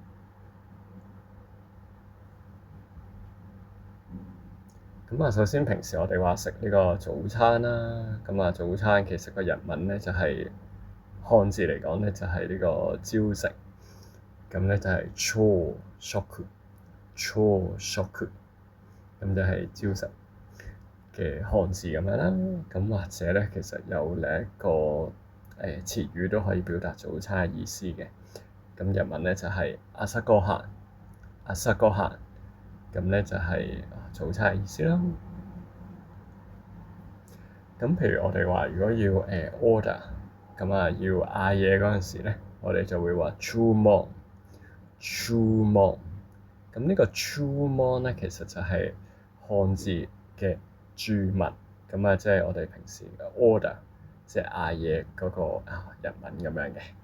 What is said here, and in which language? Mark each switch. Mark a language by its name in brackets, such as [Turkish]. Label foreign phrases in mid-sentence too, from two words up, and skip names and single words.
[Cantonese] 首先平時我哋話食呢個早餐啦，早餐其實個日文咧就係漢字嚟講咧就係呢個朝食，咁咧就係朝食，朝食，咁就係朝食嘅漢字咁樣啦。咁或者咧其實有另一個詞語都可以表達早餐嘅意思嘅，咁日文咧就係 [Japanese] 朝ごはん，朝ごはん， [Cantonese] 咁咧就係早餐嘅意思啦。咁譬如我哋話，如果要order，咁啊要嗌嘢嗰陣時咧，我哋就會話 주문。咁呢個 주문咧，其實就係漢字嘅注文，咁啊即係我哋平時嘅 order，即係嗌嘢嗰個日文咁樣嘅。